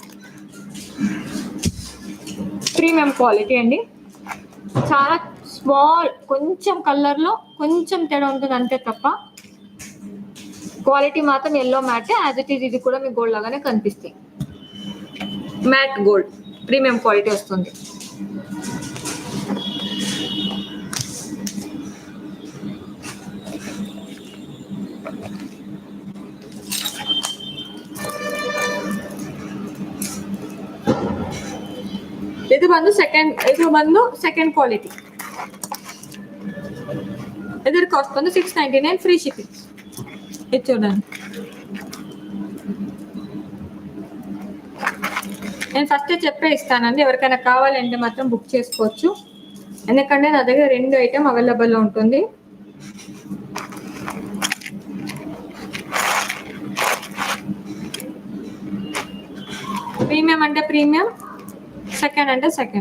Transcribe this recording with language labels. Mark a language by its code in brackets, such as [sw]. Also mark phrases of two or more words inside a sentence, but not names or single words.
[en] premium quality [te] అండి, చాలా స్మాల్, కొంచెం కలర్లో కొంచెం తేడా ఉంటుంది అంతే తప్ప క్వాలిటీ మాత్రం [en] yellow matte as it is. [te] ఇది కూడా మీకు గోల్డ్ లాగానే కనిపిస్తాయి. [en] matte gold premium quality [te] వస్తుంది. [kn] ಇದು ಬಂದು [en] second quality. [kn] ಇದರ ಕಾಸ್ಟ್ ಬಂದು 699 [en] free shipping. [te] ఇది చూడండి, నేను ఫస్ట్ చెప్పే ఇస్తానండి. ఎవరికైనా కావాలంటే మాత్రం బుక్ చేసుకోవచ్చు, ఎందుకంటే నా దగ్గర 2 ఐటమ్ అవైలబుల్లో ఉంటుంది. ప్రీమియం అంటే ప్రీమియం, సెకండ్ అంటే సెకండ్.